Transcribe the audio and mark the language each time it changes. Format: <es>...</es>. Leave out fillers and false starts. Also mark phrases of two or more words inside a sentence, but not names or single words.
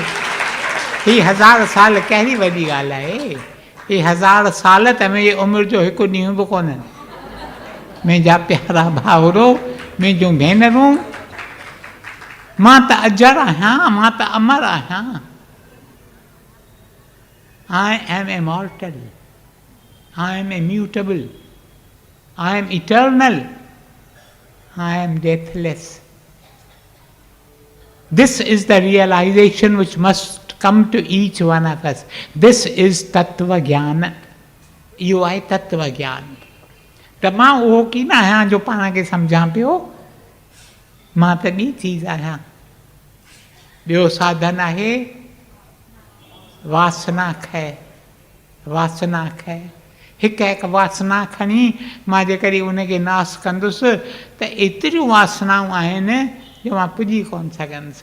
<sd>ही 1000 साल कहिड़ी वॾी ॻाल्हि आहे। ही 1000 साल त मुंहिंजी उमिरि जो हिकु ॾींहुं बि कोन्हनि। मुंहिंजा प्यारा भाउरो, मुंहिंजूं भेनरूं, मां त अजर आहियां, मां त अमर आहियां।</sd> <en>I am immortal, I am immutable, I am eternal, I am deathless. This is the realization which must come to each one of us. This is</en> <sa>तत्त्व ज्ञान.</sa> <sd>इहो आहे</sd> <sa>तत्व ज्ञान।</sa> <sd>त मां उहो कीन आहियां जो पाण खे सम्झां पियो, मां त ॿी चीज़ आहियां। ॿियो साधन आहे वासना खय। वासना खय, हिकु वासना खणी मां जेकॾहिं उनखे नास कंदुसि त एतिरियूं वासनाऊं आहिनि जो मां पुॼी कोन सघंदुसि।</sd>